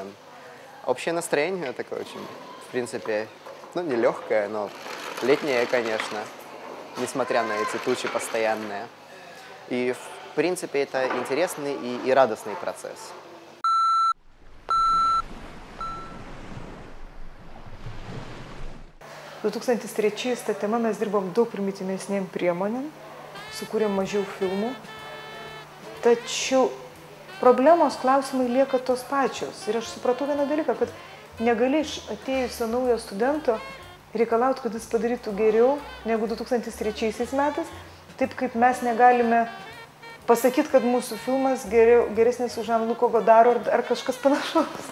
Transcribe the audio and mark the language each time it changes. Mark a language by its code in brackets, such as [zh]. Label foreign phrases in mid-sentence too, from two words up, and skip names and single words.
[ru] Общее настроение такое очень, в принципе, не легкое, но летнее, конечно, несмотря на эти тучи постоянные. И, в принципе, это интересный и радостный процесс. [lt] В 2003 tą temą mes dirbom daug primityvesnėm priemonėm, sukūrėm mažiau filmų, tačiau problemos klausimai lieka tos pačios. Ir aš supratau vieną dalyką, kad negali iš atėjusio naujo studento reikalauti, kad jis padarytų geriau negu 2003 metais, taip kaip mes negalime pasakyti, kad mūsų filmas geresnis už Jean-Luc Godaro ar kažkas panašaus.